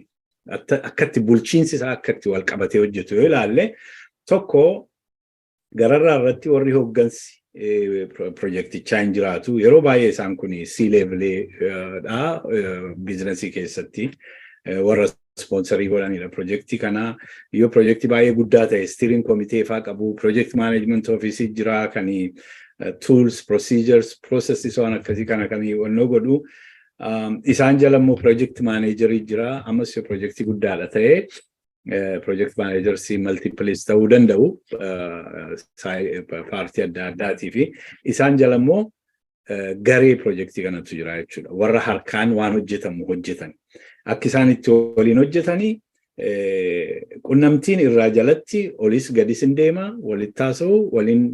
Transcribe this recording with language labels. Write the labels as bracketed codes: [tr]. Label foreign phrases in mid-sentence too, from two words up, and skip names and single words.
[om] Akkatti bulchiinsi isaa akkatti wal qabatee hojjetu yoo ilaalle tokko gararraa irratti warri hoggansi projektichaa hin jiraatu. Yeroo baay'ee isaan kun C-level'dha biizinasii keessatti warra sponsorii godhanidha. Projektii kana yoo projektii baay'ee guddaa ta'e [en] steering committee [om] faa qabu, [en] project management office [om] jira kan [en] tools, procedures, processes [om] waan akkasii kana kan wannoo godhu. Isaan jala immoo [en] project manager [om] jira. Ammas yoo projektii guddaadha ta'e [en] project managers multiples [om] ta'uu danda'u paartii adda addaatii fi isaan jala immoo garee projektii kanatu jira jechuudha. Warra harkaan waan hojjetamu hojjetan. Akka isaan itti waliin hojjetanii qunnamtiin irraa jalatti olis gadis hin deema, walitti haasa'u, waliin